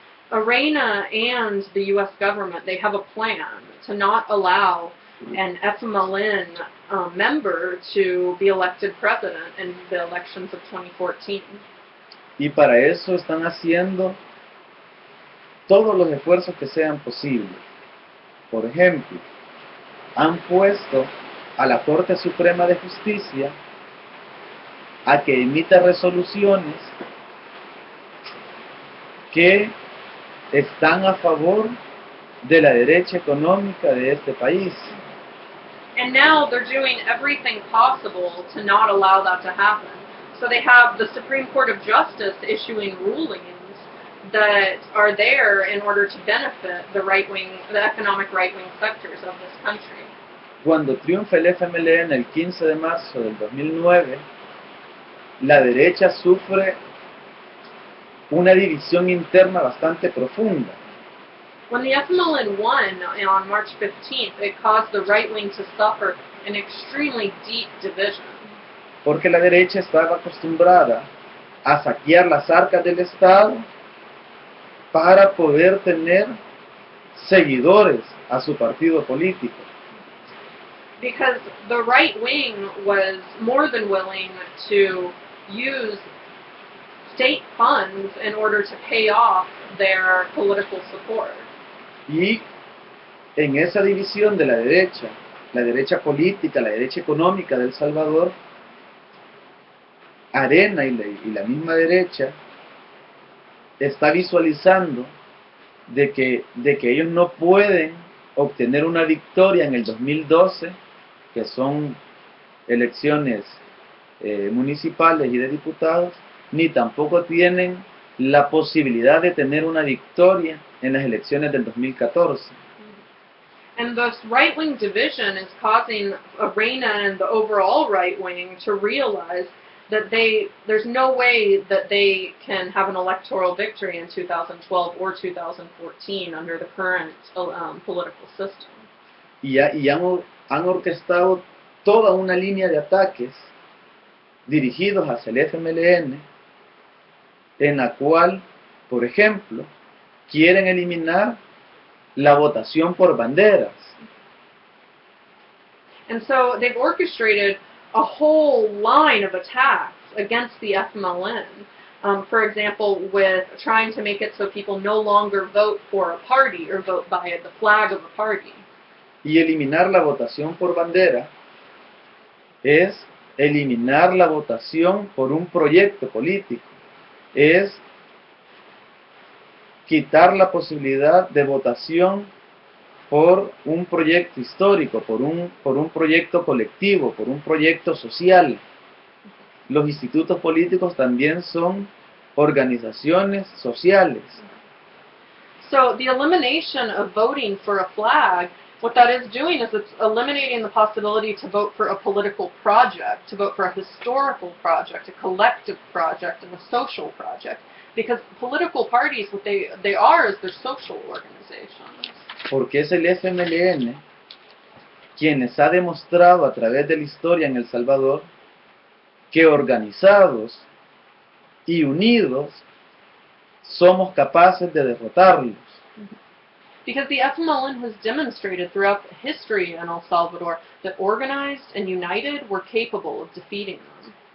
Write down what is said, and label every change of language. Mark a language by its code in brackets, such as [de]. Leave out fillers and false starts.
[en] Arena and the U.S. government, they have a plan to not allow an FMLN member to be elected president in the elections of 2014. [es] Y para eso están haciendo todos los esfuerzos que sean posibles. Por ejemplo, han puesto a la Corte Suprema de Justicia a que emita resoluciones que están a favor de la derecha económica de este país. [en] And now they're doing everything possible to not allow that to happen. So they have the Supreme Court of Justice issuing rulings that are there in order to benefit the economic right-wing sectors of this country. [es] Cuando triunfa el FMLN el 15 de marzo del 2009, la derecha sufre una división interna bastante profunda. [en] When the FMLN won on March 15th, it caused the right wing to suffer an extremely deep division. [es] Porque la derecha estaba acostumbrada a saquear las arcas del Estado para poder tener seguidores a su partido político. [en] Because the right wing was more than willing to use state funds in order to pay off their political support. [es] Y en esa división de la derecha política, la derecha económica de El Salvador, Arena y la misma derecha está visualizando de que ellos no pueden obtener una victoria en el 2012, que son elecciones municipales y de diputados, ni tampoco tienen la posibilidad de tener una victoria en las elecciones del 2014. [en] And this right-wing division is causing Arena and the overall right wing to realize that there's no way that they can have an electoral victory in 2012 or 2014 under the current political system. [es] Y han orquestado toda una línea de ataques dirigidos hacia el FMLN, en la cual, por ejemplo, quieren eliminar la votación por banderas. [en] And so they've orchestrated a whole line of attacks against the FMLN. For example, with trying to make it so people no longer vote for a party or vote by the flag of a party. [es] Y eliminar la votación por bandera es eliminar la votación por un proyecto político. Es quitar la posibilidad de votación por un proyecto histórico, por un proyecto colectivo, por un proyecto social. Los institutos políticos también son organizaciones sociales. [en] So the elimination of voting for a flag, what that is doing is it's eliminating the possibility to vote for a political project, to vote for a historical project, a collective project, and a social project. Because political parties, what they are is they're social organizations. [es] Porque es el FMLN quienes ha demostrado a través de la historia en El Salvador que organizados y unidos somos capaces de derrotarlos. [en] Because the FMLN has demonstrated throughout the history in El Salvador that organized and united were capable of defeating them.